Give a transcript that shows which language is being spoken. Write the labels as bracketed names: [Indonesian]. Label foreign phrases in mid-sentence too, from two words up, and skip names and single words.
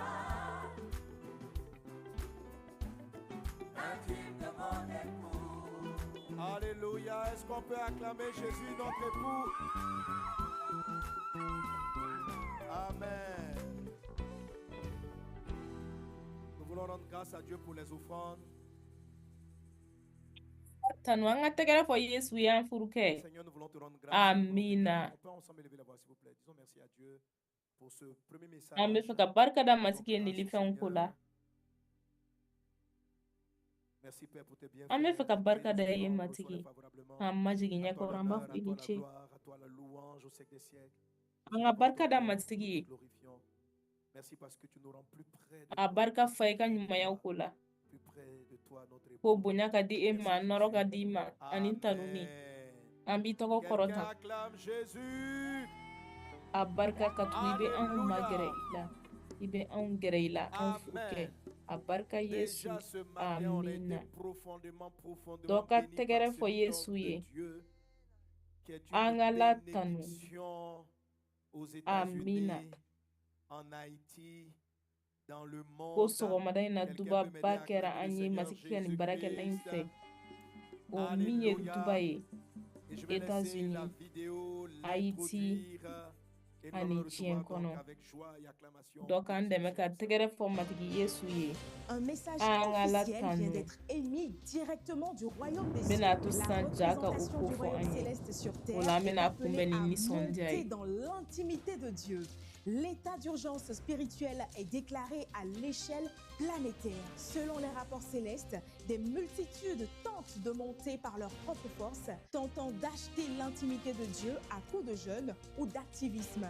[French] Intime de mon époux. Alléluia. Est-ce qu'on peut acclamer Jésus, notre époux? Amen. Nous voulons rendre grâce à Dieu pour les offrandes. [Bambara] Tanu an ka tɛgɛrɛ fɔ Yesu ye an furukɛ. [French] Seigneur, nous voulons te rendre grâce. [Bambara] Amina. [French] On peut ensemble élever la voix, s'il vous plaît. Disons merci à Dieu pour ce premier message. [Bambara] An bɛ fɛ ka barika da [French] Rendons [Bambara] masigi ye [French] grâce au [Bambara] nilifɛnw ko la. [French] Seigneur. Merci Père pour tes bienfaits. [Bambara] An bɛ fɛ ka barika da ye [French] Bénédiction, [Bambara] matigi. [French] reçois-les favorablement. [Bambara] K'an majigi [French] À [Bambara] ɲɛ [French] toi [Bambara] kɔrɔ an b'a [French] l'honneur, [Bambara] fɔ [French] à [Bambara] i [French] toi [Bambara] ni [French] la [Bambara] ce. [French] gloire, à toi la louange au siècle des siècles. [Bambara] An [French] Nous [Bambara] ka [French] te [Bambara] barika da [French] bénissons, [Bambara] masigi [French] nous [Bambara] ye. [French] te glorifions. Merci parce que tu nous rends plus près de [Bambara] A [French] toi. [Bambara] barika fa i ka ɲumanyaw ko la. [French] Plus près de toi, notre [Bambara] Ko [French] époux. [Bambara] bonya ka di e ma, nɔrɔ ka di ma, ani tanuni. [French] Amen. [Bambara] An b'i tɔgɔ [French] Quelqu'un [Bambara] kɔrɔta. [French] acclame Jésus. [Bambara] A barika ka tugu i bɛ anw magɛrɛ [French] Alléluia. [Bambara] i la. I bɛ anw gɛrɛ i la, anw furukɛ. [French] Amen. [Bambara] A barika Yesu. [French] Déjà ce matin, on a été [Bambara] Amina. [French] profondément [Bambara] Dɔ ka [French] bénis [Bambara] tɛgɛrɛ [French] par [Bambara] fɔ [French] cet [Bambara] Yesu [French] homme de [Bambara] ye. [French] Dieu qui est [Bambara] An [French] une [Bambara] ka latanu. [French] bénédiction aux [Bambara] Amina. [French] États-Unis, en Haïti, dans le [Bambara] Ko [French] monde. [Bambara] sɔgɔmada in na [French] Quelqu'un [Bambara] duba [French] peut m'aider [Bambara] ba [French] à [Bambara] kɛra [French] acclamer [Bambara] an [French] le [Bambara] ye [French] Seigneur [Bambara] masigi kɛ nin baarakɛla in fɛ. [French] Jésus-Christ. [Bambara] O min ye [French] Alléluia. [Bambara] duba ye. [French] Et je vais laisser [Bambara] États-Unis, [French] la vidéo [Bambara] Haïti, [French] l'introduire et nous [Bambara] ani [French] allons le recevoir [Bambara] diɲɛ kɔnɔ. [French] donc avec joie et acclamation. [Bambara] Dɔ k'an dɛmɛ ka tɛgɛrɛ fɔ matigi Yesu ye. [French] Un message [Bambara] An ka [French] officiel vient [Bambara] latanu. [French] d'être émis directement du royaume des [Bambara] N [French] cieux. [Bambara] bɛna to [French] La [Bambara] sisan ja ka o [French] représentation [Bambara] ko [French] du [Bambara] fɔ [French] royaume [Bambara] an ye. [French] céleste sur [Bambara] O [French] terre [Bambara] la an [French] est [Bambara] bɛna [French] appelée [Bambara] kunbɛn ni [French] à [Bambara] nisɔndiya [French] monter [Bambara] ye. [French] dans l'intimité de Dieu. L'état d'urgence spirituelle est déclaré à l'échelle planétaire. Selon les rapports célestes, des multitudes tentent de monter par leur propre force, tentant d'acheter l'intimité de Dieu à coup de jeûne ou d'activisme.